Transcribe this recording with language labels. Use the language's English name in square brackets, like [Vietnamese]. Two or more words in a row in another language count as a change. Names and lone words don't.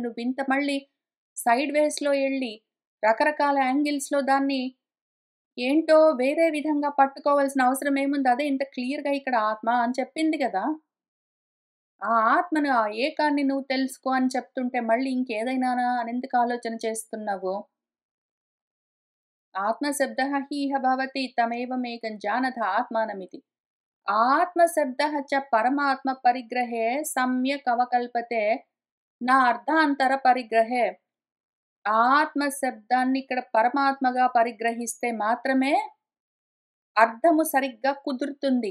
[Telugu] నువ్వింత మళ్ళీ సైడ్ వేస్‌లో ఎళ్లి రకరకాల యాంగిల్స్‌లో దాన్ని ఏంటో వేరే విధంగా పట్టుకోవాల్సిన అవసరం ఏముంది? అదే ఇంత క్లియర్‌గా ఇక్కడ ఆత్మ అని చెప్పింది గదా! ఆ ఆత్మను, ఆ ఏకాన్ని నువ్వు తెలుసుకో అని చెప్తుంటే మళ్ళీ ఇంకేదైనానా అనెందుకు ఆలోచన చేస్తున్నావు? [Sanskrit] ఆత్మశబ్దः हि इह भवति तमेवमेकं जानथ आत्मानमिति। ఆత్మశబ్దः చ పరమాత్మ పరిగ్రహే సమ్యక్ అవకల్పతే నా అర్థాంతర పరిగ్రహే. [Telugu] ఆత్మ శబ్దాన్ని ఇక్కడ పరమాత్మగా పరిగ్రహిస్తే మాత్రమే అర్థము సరిగ్గా కుదురుతుంది.